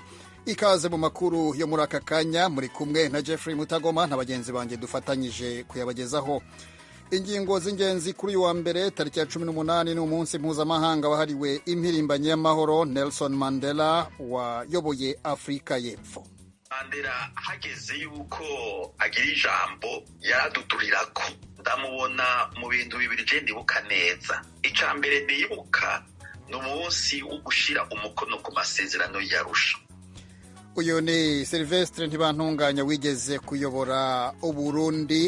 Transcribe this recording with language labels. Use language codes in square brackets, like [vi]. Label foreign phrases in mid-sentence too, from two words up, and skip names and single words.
[rw] Ikaze mu makuru yo muri aka kanya, muri kumwe na Jeffrey Mutagoma na bagenzi banjye dufatanyije kuyabagezaho. Ingingo z'ingenzi kuri uyu wa mbere tariki ya 18 ni umunsi mpuzamahanga wahariwe impirimbanyi y'amahoro. Nelson Mandela wayoboye Afurika y'Epfo. [rn] Mandela hageze yuko agira ijambo yaraduturirako. Ndamubona mu bintu bibiri je ndibuka neza. Ica mbere ndibuka ni umunsi wo gushira umukono ku masezerano y'Arusha. [rw] Uyu ni Sylvestre Ntibantunganya wigeze kuyobora Uburundi.